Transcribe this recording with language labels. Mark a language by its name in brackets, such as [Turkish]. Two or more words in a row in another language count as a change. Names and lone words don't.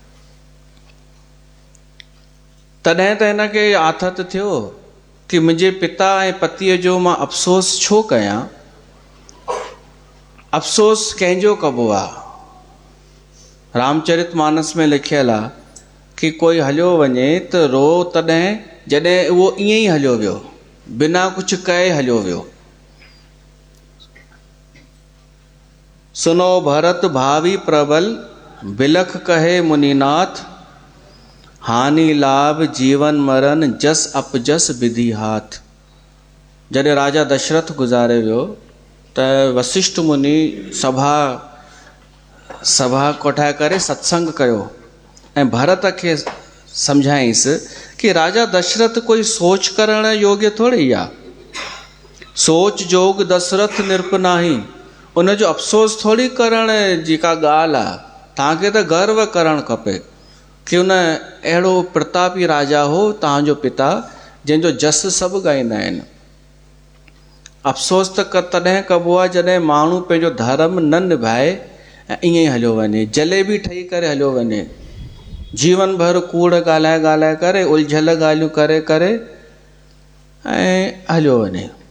[Sindhi] तॾहिं त हिनखे आथत थियो कि मुंहिंजे पिता ऐं पतीअ जो मां अफ़सोस छो कयां। अफ़सोस कंहिंजो कबो आहे? रामचरितमानस में लिखियल आहे कि कोई हलियो वञे त रो तॾहिं जॾहिं उहो ईअं ई हलियो वियो, बिना कुझु कए हलियो वियो। [Awadhi] सुनो भरत भावी प्रबल, बिलख कहे मुनिनाथ, हानि लाभ जीवन मरण जस अपजस विधि हाथ। [Sindhi] जॾहिं राजा दशरथ गुज़ारे वियो त वशिष्ठ मुनि सभा कोठाए करे सत्संग कयो ऐं भरत खे सम्झाईंसि कि राजा दशरथ कोई सोच करण योग्य थोड़ी आहे। [Awadhi] सोच जोग दशरथ निरप नाही, [Sindhi] उनजो अफ़सोस थोड़ी करण जी का ॻाल्हि आहे। तव्हांखे त गर्व करणु खपे कि उन अहिड़ो प्रतापी राजा हो तव्हांजो पिता, जंहिंजो जस सभु ॻाईंदा आहिनि। अफ़सोस त तॾहिं कबो आहे जॾहिं माण्हू पंहिंजो धर्म न निभाए ऐं ईअं ई हलियो वञे, जलेबी ठही करे हलियो वञे, जीवन भर कूड़ ॻाल्हाए करे, उलझल ॻाल्हियूं करे करे ऐं हलियो वञे।